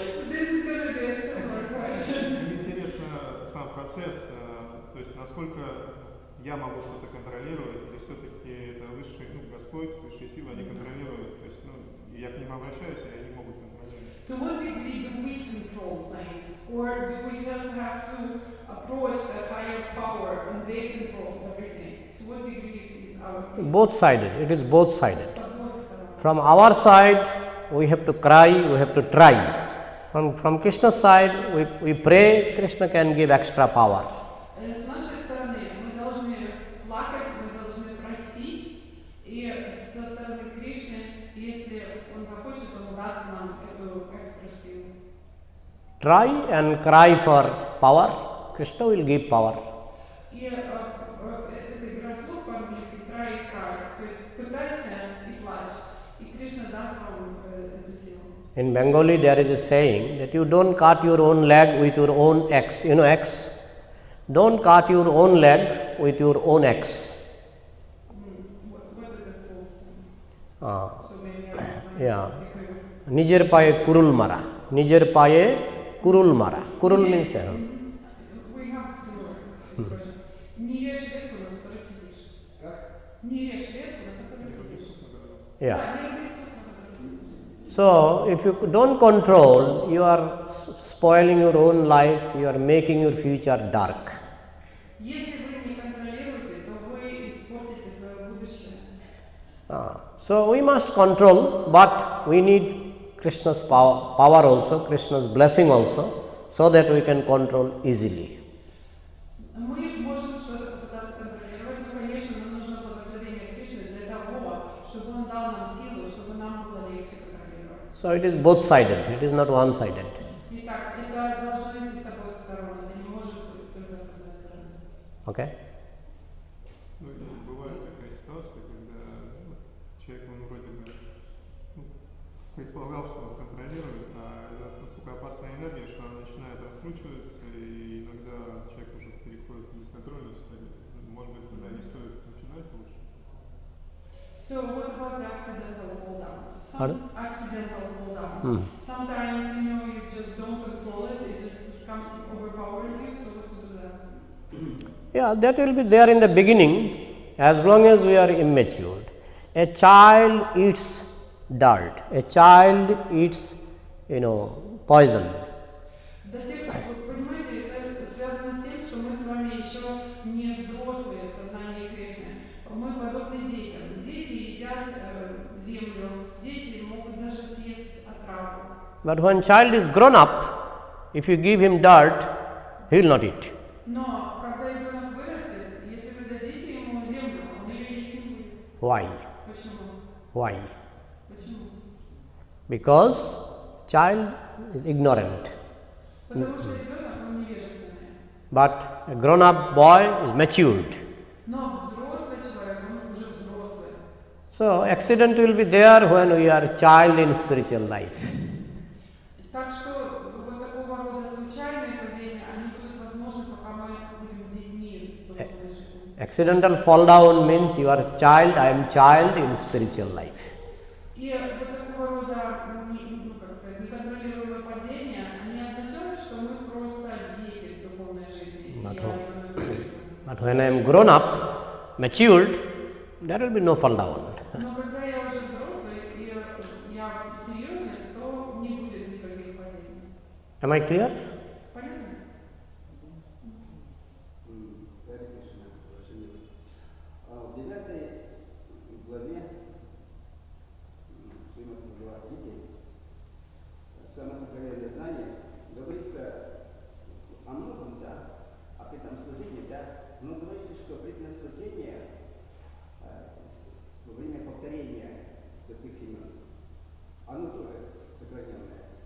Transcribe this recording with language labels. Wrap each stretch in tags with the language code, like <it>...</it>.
<en>This is going to be a similar question.</en> <ru>Мне интересно сам процесс, то есть насколько я могу что-то контролировать, или все-таки это высший, Господь, высшие силы, они контролируют, то есть, я к ним обращаюсь, и они могут контролировать.</ru> <en>To what degree do we control things? Or do we just have to approach a higher power and they control everything? To what degree is our Both sided. It is both sided.</en> <ru>С обоих сторон.</ru> <en>From our side, we have to cry, we have to try. From Krishna's side, we pray, Krishna can give extra power.</en> <ru>С нашей стороны мы должны плакать, мы должны просить, и со стороны Кришны, если Он захочет, Он даст нам эту экстра силу.</ru> <en>Try and cry for power, Krishna will give power.</en> <ru>И это игра слов по-английски «cry» и «cry», то есть пытайся и плачь, и Кришна даст вам эту силу.</ru> <en>In Bengali, there is a saying that you don't cut your own leg with your own axe. You know axe? Don't cut your own leg with your own axe. What is it called? So maybe Yeah.</en> <bn>Nijer paye kurul mara. Nijer paye kurul mara. Kurul</bn> <en>means. We have similar expression.</en> <ru>Не режь ветку, на которой сидишь. Не режь ветку, на которой сидишь.</ru> <en>Yeah.</en> <ru>Да, не режь ветку, на которой сидишь.</ru> <en>So, if you don't control, you are spoiling your own life, you are making your future dark.</en> <ru>Если вы не контролируете, то вы испортите свое будущее.</ru> <en>So, we must control, but we need Krishna's power also, Krishna's blessing also, so that we can control easily.</en> <ru>Мы можем что-то попытаться контролировать, но, конечно, нам нужно благословение Кришны для того, чтобы Он дал нам силу, чтобы нам было легче контролировать.</ru> <en>So, it is both sided, it is not one sided.</en> <ru>Итак, это должно идти с обоих сторон, это не может быть только с одной стороны.</ru> <en>Okay?</en> <ru>Бывает такая ситуация, когда человек, он вроде бы предполагал, что он сконтролирует, а это настолько опасная энергия, что она начинает раскручиваться, и иногда человек уже переходит в бесконтрольную стадию. Может быть, тогда не стоит начинать лучше.</ru> <en>So what about the accidental fall downs? Pardon? Accidental fall downs. Sometimes, you just don't control it, it just overpowers you, so what to do then? Yeah, that will be there in the beginning as long as we are immature. A child eats dirt, a child eats, poison.</en> <ru>Вы понимаете, это связано с тем, что мы с вами еще не взрослые в сознании Кришны. Мы подобны детям. Дети едят землю, дети могут даже съесть отраву.</ru> <en>But when child is grown up, if you give him dirt, he will not eat.</en> <ru>Но когда ребенок вырастет, если вы дадите ему землю, он ее есть не будет.</ru> <en>Why?</en> <ru>Почему?</ru> <en>Why?</en> <ru>Почему?</ru> <en>Because child is ignorant.</en> <ru>Потому что ребенок, он невежественный.</ru> <en>But a grown up boy is matured.</en> <ru>Но взрослый человек, он уже взрослый.</ru> <en>So accident will be there when we are child in spiritual life.</en> <ru>Так что вот такого рода случайные падения, они будут возможны, пока мы будем детьми в духовной жизни.</ru> <en>Accidental fall down means you are child, I am child in spiritual life.</en> <ru>И вот такого рода, неконтролируемые падения, они означают, что мы просто дети в духовной жизни.</ru> <en>But when I am grown up, matured, there will be no fall down.</en> <ru>Но когда я уже взрослый и я серьезный, то не будет никаких падений.</ru> <en>Am I clear?</en> <ru>Понятно? Харе Кришна, Ваше Милость. В 9 главе Шримад Бхагавад-гиты «Самое сокровенное знание» говорится о многом, да, о преданном служении, да, но говорится, что преданное служение во время повторения святых имен, оно тоже сокровенное.</ru>